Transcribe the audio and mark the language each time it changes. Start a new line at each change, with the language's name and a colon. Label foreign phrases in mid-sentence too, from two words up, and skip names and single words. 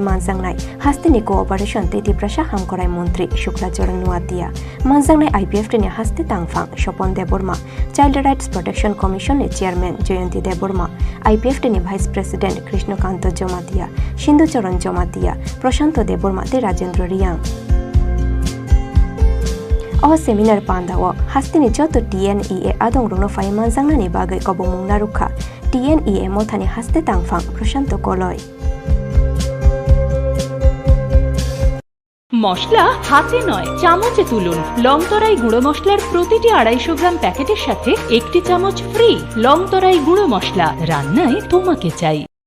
Kok Borok: मानजांनाय हास्तेनि कोअपारेशन तेति प्रशा हामकराय मंत्री शुक्लाचरण नुआतिया मानजांनाय आईपीएफ टिनि हास्ते तांगफां स्वपन देबबर्मा चाइल्ड राइट्स प्रोटेक्शन कमिशन नि चेयरमैन जयंती देबबर्मा आईपीएफ टिनि
English: vice president
Kok Borok: कृष्णकांत जमातिया सिंधुचरण जमातिया प्रशांत देबबर्मा ते राजेंद्र रियांग अ सेमिनार पांदाओ हास्तेनि जत TNEA आदं रुनोफाय मानजांनानि बागै कबमुं नारुखा TNEA मथानि हास्ते तांगफां प्रशांत कलय
Bangla: মশলা হাতে নয় চামচে তুলুন। লংতরাই গুঁড়ো মশলার প্রতিটি 250 গ্রাম প্যাকেটের সাথে 1টি চামচ ফ্রি। লংতরাই গুঁড়ো মশলা, রান্নায় তোমাকে চাই।